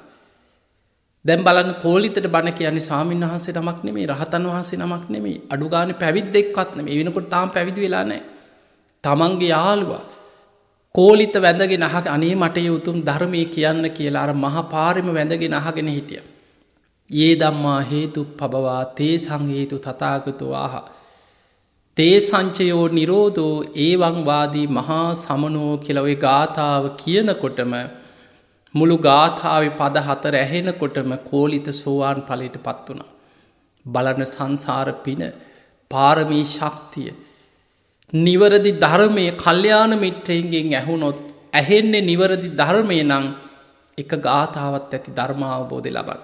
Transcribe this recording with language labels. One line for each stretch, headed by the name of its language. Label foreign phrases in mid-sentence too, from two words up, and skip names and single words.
Sinhala: දැන් බලන්න කෝලිතට බණ කියන්නේ ස්වාමීන් වහන්සේ නමක් නෙමෙයි රහතන් වහන්සේ නමක් නෙමෙයි අඩු ගානේ පැවිද්දෙක්වත් නෙමෙයි. ඒ වෙනකොට තාම පැවිදි වෙලා නැහැ. තමන්ගේ යාළුවා කෝලිත වැඳගෙන අනේ මට ඒ උතුම් ධර්මයේ කියන්න කියලා අර මහා පාරෙම වැඳගෙන අහගෙන හිටියා.
Pali: යේ ධම්මා හේතුප්පබවා තේ සංහේතු තථාගතෝ ආහ. තේ සංචයෝ නිරෝධෝ ඒවං වාදී මහා සමනෝ
Sinhala: කියලා ඔය ගාථාව කියනකොටම මුළු ගාථාවේ පද 4 ඇහෙනකොටම කෝලිත සෝවාන් ඵලයට පත් වුණා. බලන සංසාර පින පාරමී ශක්තිය නිවරදි ධර්මයේ කල්යාණ මිත්‍රයන්ගෙන් ඇහුනොත් ඇහෙන්නේ නිවරදි ධර්මයේ නම් එක ගාථාවක් ඇති ධර්ම අවබෝධය ලබන්න.